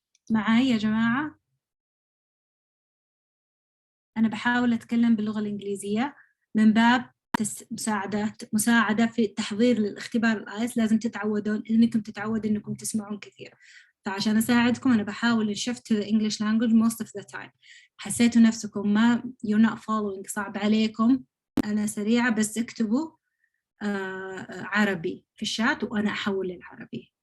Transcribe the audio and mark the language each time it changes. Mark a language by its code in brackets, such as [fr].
[ar] معاي يا جماعة؟ أنا بحاول أتكلم باللغة الإنجليزية من باب مساعدة في التحضير للاختبار الآيلتس. لازم تتعودون إنكم تتعودوا إنكم تسمعون كثير. فعشان أساعدكم أنا بحاول [en] shift to the English language most of the time. [ar] حسيتوا نفسكم ما [en] you're not following، [ar] صعب عليكم، أنا سريعة، بس اكتبوا عربي في الشات وأنا أحول للعربي.